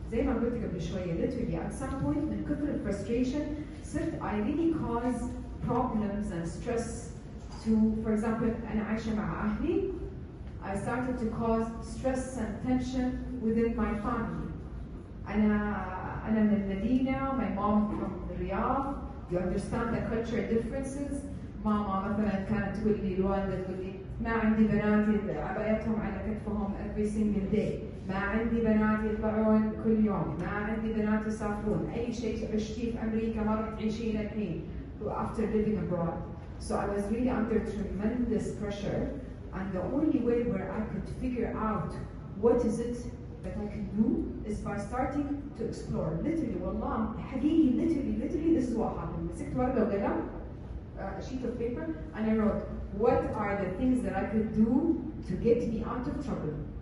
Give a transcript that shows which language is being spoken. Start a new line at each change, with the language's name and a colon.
Arabic: زي ما قلت قبل شوية,
English: literally at some point من كثر frustration صرت I really cause problems and stress to, for example,
Arabic: أنا عايشة مع أهلي,
English: I started to cause stress and tension within my family.
Arabic: أنا من المدينة,
English: my mom from Riyadh, you understand the cultural differences.
Arabic: ماما مثلا كانت تقول لي, الوالدة تقول لي ما عندي بناتي عبايتهم على كتفهم
English: every single day,
Arabic: ما عندي بنات يطلعون كل يوم, ما عندي بنات يسافرون, أي شيء عشتيه في أمريكا ما راح تعيشيه الحين
English: after living abroad. So I was really under tremendous pressure, and the only way where I could figure out what is it that I can do is by starting to explore. Literally,
Arabic: والله حقيقي,
English: literally this is what happened.
Arabic: مسكت ورقة وقلم,
English: a sheet of paper, and I wrote what are the things that I could do to get me out of trouble.